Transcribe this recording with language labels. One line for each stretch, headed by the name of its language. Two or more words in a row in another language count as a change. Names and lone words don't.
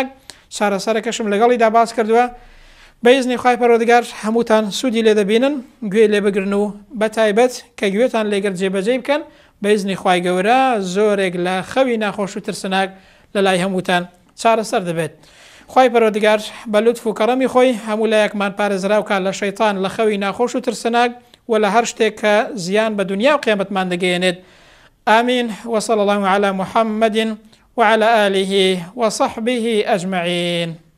Central Kurdish: چارەسەرەکەشم لەگەڵیدا باس کردووە. بە ئیزنی خۆی پەروەردگار هەمووتان سوودی لێ دەبینن، گوێ لێ بگرن و بەتایبەت کە گوێتان لێگەر جێبەجێ بکەن بە ئیزنی خۆی گەورە زۆرێک لە خەوی ناخۆش و ترسەناک لە لای هەمووتان چارەسەر دەبێت. خۆی پەروەردگار بە لوتف و کەڕەمی خۆی هەموو لایەکمان پارێزراوکات لە شەیطان لە خەوی ناخۆش و ترسەناک و لە هەر شتێک کە زیان بە دنیا و قیامەتمان دەگەیەنێت.
Arabic: آمين. وصلى الله على محمد وعلى آله وصحبه أجمعين.